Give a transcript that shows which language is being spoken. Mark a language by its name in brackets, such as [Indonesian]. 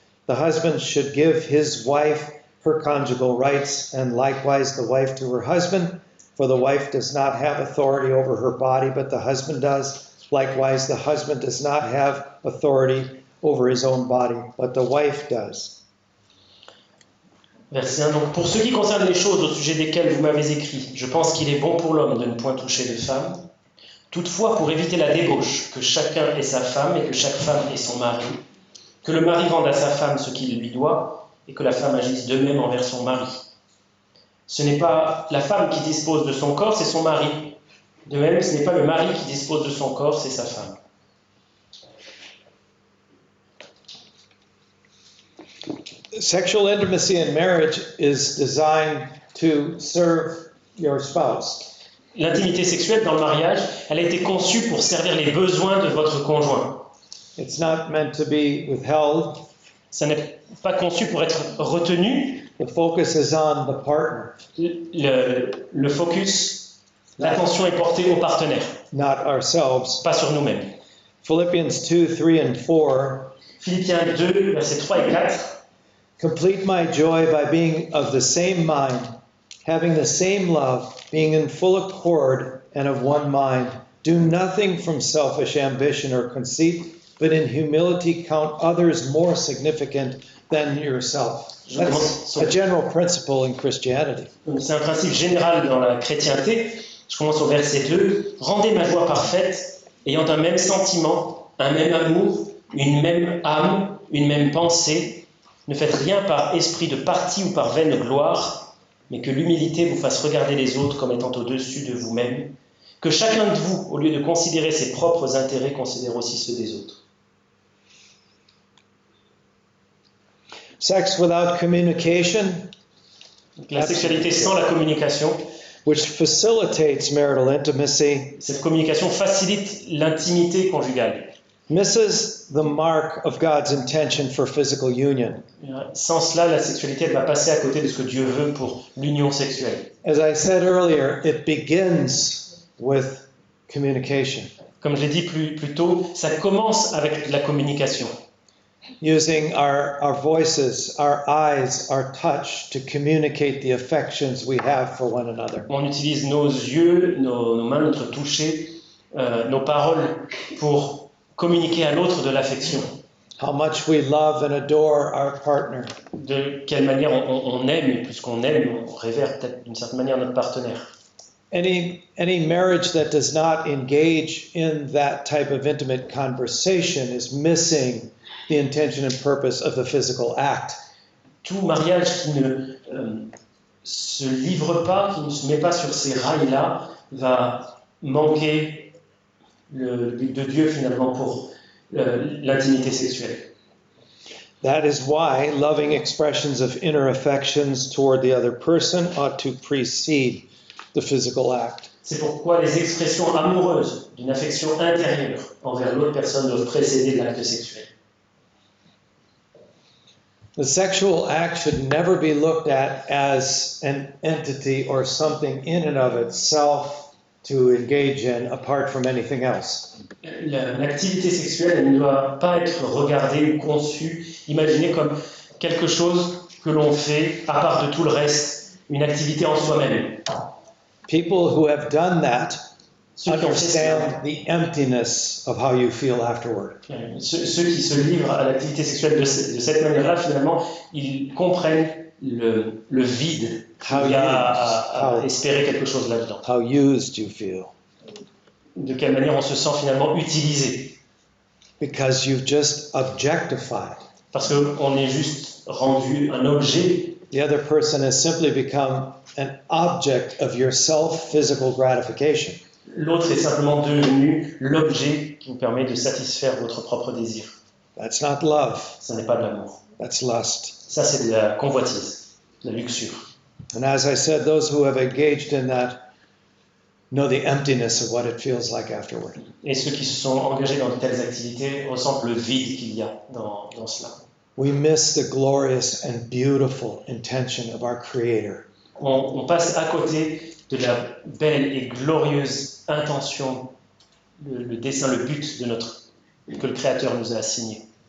[English] The husband should give his wife her conjugal rights, and likewise the wife to her husband, for the wife does not have authority over her body, but the husband does. Likewise, the husband does not have authority over his own body, but the wife does. [French] Verset 1. Donc, pour ce qui concerne les choses au sujet desquelles vous m'avez écrit, je pense qu'il est bon pour l'homme de ne point toucher de femme. Toutefois, pour éviter la débauche, que chacun ait sa femme et que chaque femme ait son mari, que le mari rende à sa femme ce qu'il lui doit et que la femme agisse de même envers son mari. Ce n'est pas la femme qui dispose de son corps, c'est son mari. De même, ce n'est pas le mari qui dispose de son corps, c'est sa femme. [English] Sexual intimacy in marriage is designed to serve your spouse. [French] L'intimité sexuelle dans le mariage, elle a été conçue pour servir les besoins de votre conjoint. [English] It's not meant to be withheld. [French] Ça n'est pas conçu pour être retenu. [English] The focus is on the partner, [French] Le focus, l'attention est portée au partenaire, [English] not ourselves. [French] pas sur nous-mêmes. [English] Philippians 2, 3, and 4. [French] Philippiens 2, versets 3 et 4. [English] Complete my joy by being of the same mind, having the same love, being in full accord and of one mind. Do nothing from selfish ambition or conceit, but in humility count others more significant than yourself. That's a general principle in Christianity. [French] Donc, c'est un principe général dans la chrétienté. Je commence au verset 2. Rendez ma joie parfaite, ayant un même sentiment, un même amour, une même âme, une même pensée. Ne faites rien par esprit de parti ou par vaine gloire, mais que l'humilité vous fasse regarder les autres comme étant au-dessus de vous-même. Que chacun de vous, au lieu de considérer ses propres intérêts, considère aussi ceux des autres. [English] Sex without communication, [French] La sexualité sans la communication, [English] which facilitates marital intimacy, [French] cette communication facilite l'intimité conjugale. [English] misses the mark of God's intention for physical union. [French] Sans cela, la sexualité elle va passer à côté de ce que Dieu veut pour l'union sexuelle. [English] As I said earlier, it begins with communication, [French] Comme je l'ai dit plus tôt, ça commence avec la communication. [English] using our voices, our eyes, our touch to communicate the affections we have for one another. [French] On utilise nos yeux, nos mains, notre toucher, nos paroles pour communiquer à l'autre de l'affection. [English] How much we love and adore our partner. [French] De quelle manière on aime, et plus qu'on aime, on révère peut-être d'une certaine manière notre partenaire. [English] Any marriage that does not engage in that type of intimate conversation is missing the intention and purpose of the physical act. [French] Tout mariage qui ne se livre pas, qui ne se met pas sur ces rails-là, va manquer le but de Dieu finalement pour l'intimité sexuelle. [English] That is why loving expressions of inner affections toward the other person ought to precede the physical act. [French] C'est pourquoi les expressions amoureuses d'une affection intérieure envers l'autre personne doivent précéder l'acte sexuel. [English] The sexual act should never be looked at as an entity or something in and of itself to engage in apart from anything else. [French] L'activité sexuelle elle ne doit pas être regardée ou conçue, imaginée comme quelque chose que l'on fait à part de tout le reste, une activité en soi-même. [English] People who have done that [French] Ceux qui ont fait cela, [English] understand the emptiness of how you feel afterward. [French] ceux qui se livrent à l'activité sexuelle de cette manière-là, finalement, ils comprennent le vide qu'il y a à espérer quelque chose là-dedans. [English] How used you feel. [French] De quelle manière on se sent finalement utilisé. [English] Because you've just objectified. [French] Parce qu'on est juste rendu un objet. [English] The other person has simply become an object of your self-physical gratification. [French] L'autre est simplement devenu l'objet qui vous permet de satisfaire votre propre désir. [English] That's not love. [French] Ça n'est pas de l'amour. [English] That's lust. [French] Ça, c'est de la convoitise, de la luxure. [English] And as I said, those who have engaged in that know the emptiness of what it feels like afterward. [French] Et ceux qui se sont engagés dans de telles activités ressentent le vide qu'il y a dans cela. [English] We miss the glorious and beautiful intention of our Creator. [French] On passe à côté de la belle et glorieuse intention, le dessein, le but que le Créateur nous a assigné.